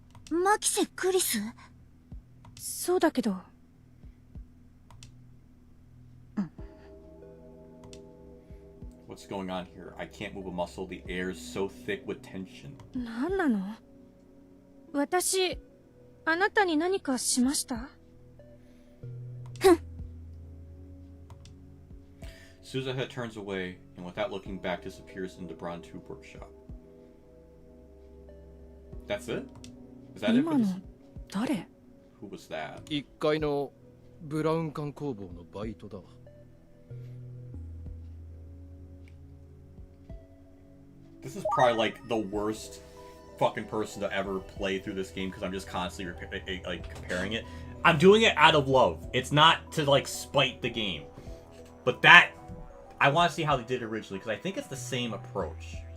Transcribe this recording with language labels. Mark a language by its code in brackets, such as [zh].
[ja] マキセ・クリス？そうだけど。 [en] What's going on here? I can't move a muscle. The air's so thick with tension. [ja] 何なの？私、あなたに何かしました？ [en] Suzuha turns away and without looking back disappears in the Bron Tube workshop. That's it? Is that it for [ja] 今 [en] this? [ja] の誰？ [en] Who was that? [ja] 1階のブラウン管工房のバイトだ。 [en] This is probably like the worst fucking person to ever play through this game because I'm just constantly like comparing it. I'm doing it out of love. It's not to like spite the game. But that I want to see how they did it originally because I think it's the same approach.